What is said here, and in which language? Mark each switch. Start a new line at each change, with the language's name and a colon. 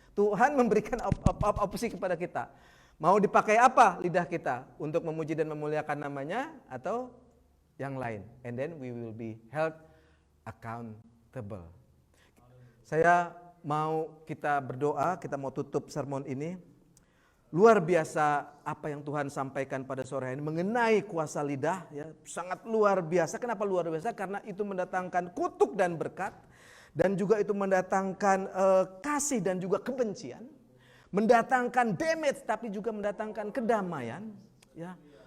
Indonesian: Tuhan memberikan opsi kepada kita. Mau dipakai apa lidah kita untuk memuji dan memuliakan namanya atau yang lain.
English: And then we will be held accountable.
Indonesian: Saya mau kita berdoa, kita mau tutup sermon ini. Luar biasa apa yang Tuhan sampaikan pada sore hari ini mengenai kuasa lidah ya, sangat luar biasa. Kenapa luar biasa? Karena itu mendatangkan kutuk dan berkat, dan juga itu mendatangkan kasih dan juga kebencian, mendatangkan damage tapi juga mendatangkan kedamaian ya.